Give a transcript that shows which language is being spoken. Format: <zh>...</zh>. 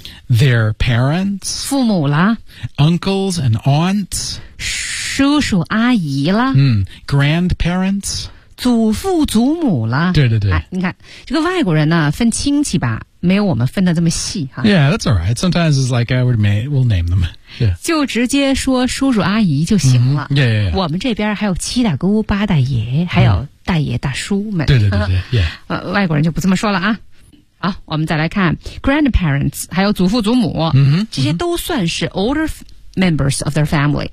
<en>?Their parents.</en> <zh>父母啦。</zh> <en>Uncles and aunts.</en> <zh>叔叔阿姨啦。</zh> <en>嗯 ,grandparents.</en> <zh>祖父祖母啦。对对对。哎、你看这个外国人呢分亲戚吧。没有我们分得这么细哈。</zh> <en>Yeah, that's all right. Sometimes it's like I would may, we'll name them.、Yeah.</en> <zh>就直接说叔叔阿姨就行了。</zh> <en>Mm-hmm. Yeah, yeah, yeah.</en> <zh>我们这边还有七大姑八大爷、 mm-hmm. 还有大爷大叔们。对对对对 ,yeah. 外国人就不这么说了啊。好我们再来看 grandparents, 还有祖父祖母、 mm-hmm. 这些都算是 older members of their family.</zh>